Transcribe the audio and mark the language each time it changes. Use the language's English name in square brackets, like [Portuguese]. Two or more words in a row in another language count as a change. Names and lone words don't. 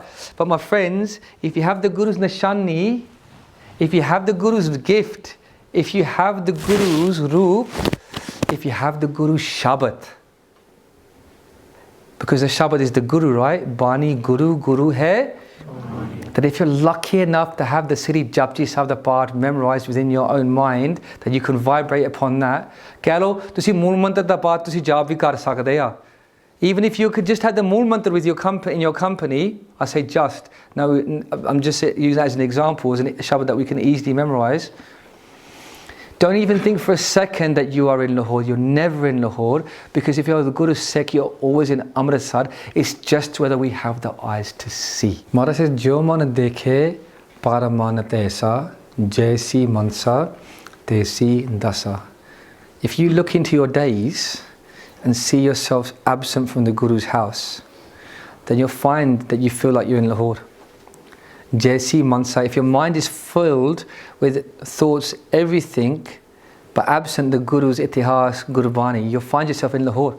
[English] But my friends, if you have the Guru's Nishani, if you have the Guru's gift, if you have the Guru's Roop, if you have the Guru's Shabad, because the Shabad is the Guru, right? [Punjabi] ਬਾਣੀ ਗੁਰੂ, ਗੁਰੂ ਹੈ. [English] That if you're lucky enough to have the Sri Japji Sahib the part memorized within your own mind, that you can vibrate upon that. [Punjabi] ਕਹਿ ਲਓ, ਤੁਸੀਂ ਮੂਲ ਮੰਤਰ ਦਾ ਪਾਰਟ ਤੁਸੀਂ ਜਾਪ ਭੀ ਕਰ ਸਕਦੇ ਯਾ. [English] Even if you could just have the mool mantra with your in your company, I say just. Now, I'm just using that as an example, as a Shabad that we can easily memorize. Don't even think for a second that you are in Lahore. You're never in Lahore, because if you're the Guru's Sikh, you're always in Amritsar. It's just whether we have the eyes to see. Maharaj says, [Punjabi] ਜੋ ਮਨ ਦੇਖੇ ਪਰਮਾਨੰਤ ਐਸਾ, ਜੈਸੀ ਮਨਸਾ, ਤੈਸੀ ਦਸਾ. [English] If you look into your days and see yourself absent from the Guru's house, then you'll find that you feel like you're in Lahore. [Punjabi] ਜੈਸੀ ਮਨਸਾ, [English] if your mind is filled with thoughts, everything, but absent the Guru's Itihas, Gurbani, you'll find yourself in Lahore.